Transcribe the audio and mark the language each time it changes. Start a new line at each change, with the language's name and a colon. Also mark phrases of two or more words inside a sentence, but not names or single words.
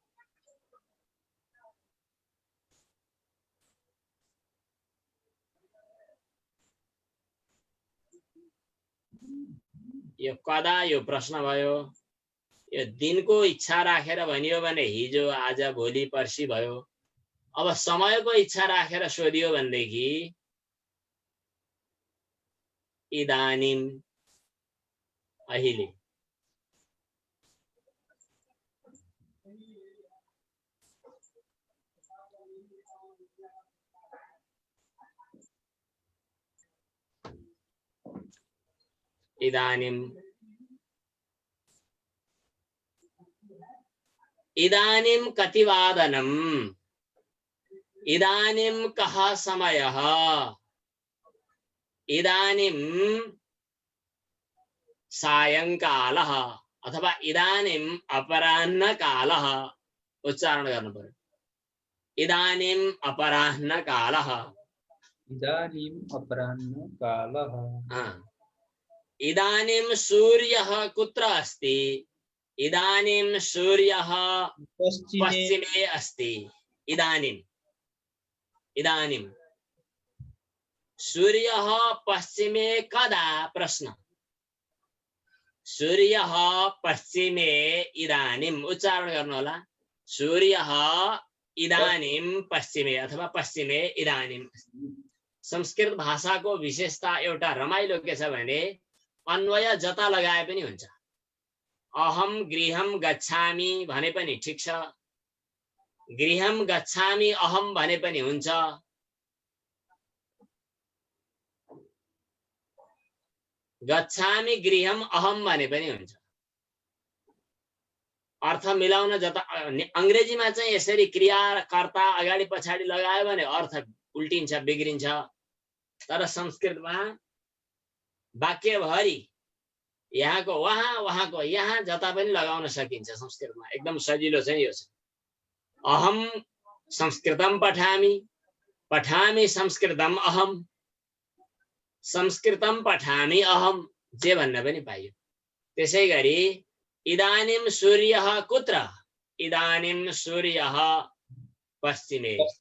Nepali: यो कदा यो प्रश्न भयो। यो दिनको इच्छा राखेर भनियो भने हिजो, आज, भोलि, पर्सि भयो। अब समयको इच्छा राखेर सोधियो भनेदेखि इदानीम अहिले।
Sanskrit: इदानीम इदानीम कतिवादनम् इदानीम कः समयः इदानीम सायंकालः अथवा इदानीम अपराह्नकालः
Nepali: उच्चारण गर्नु पर्यो।
Sanskrit: इदानीम अपराह्नकालः इदानीम् अपराह्नकालः इदानीं सूर्यः कुत्र अस्ति इदानीं सूर्यः पश्चिमे अस्ति। इदानीं इदानीं सूर्यः पश्चिमे कदा प्रश्न सूर्यः पश्चिमे इदानीं
Nepali: उच्चारण गर्नु होला।
Sanskrit: सूर्यः इदानीं पश्चिमे अथवा पश्चिमे इदानीं।
Nepali: संस्कृत भाषाको विशेषता एउटा रमाइलो के छ भने अन्वय जता लगाए पनि हुन्छ।
Sanskrit: अहम गृहम गच्छामि
Nepali: भने पनि ठीक छ,
Sanskrit: गृहम गच्छामि अहम
Nepali: भने पनि हुन्छ,
Sanskrit: गच्छामि गृहम अहम
Nepali: भने पनि हुन्छ। अर्थ मिलाउन जता अंग्रेजीमा चाहिँ यसरी क्रिया कर्ता अगाडि पछाडि लगायो भने अर्थ उल्टिन्छ बिग्रिन्छ। तर संस्कृतमा वाक्यभरि यहाँको वहाँ वहाँको यहाँ जता पनि लगाउन सकिन्छ। संस्कृतमा एकदम सजिलो चाहिँ यो छ।
Sanskrit: अहम संस्कृतम पठामि पठामि संस्कृतम अहम संस्कृतम पठामि अहम
Nepali: जे भन्न पनि पाइयो।
Sanskrit: त्यसैगरी इदानीं सूर्यः कुत्र इदानीं सूर्यः पश्चिमे।